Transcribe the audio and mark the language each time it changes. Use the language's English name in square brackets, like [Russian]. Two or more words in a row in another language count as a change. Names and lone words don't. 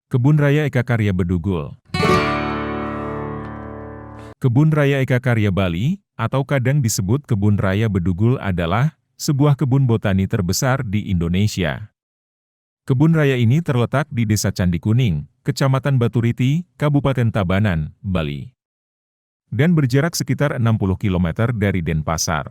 [Indonesian] Kebun Raya Eka Karya Bedugul. Kebun Raya Eka Karya Bali, atau kadang disebut Kebun Raya Bedugul adalah sebuah kebun botani terbesar di Indonesia. Kebun raya ini terletak di Desa Candi Kuning, Kecamatan Baturiti, Kabupaten Tabanan, Bali. Dan berjarak sekitar 60 km dari Denpasar.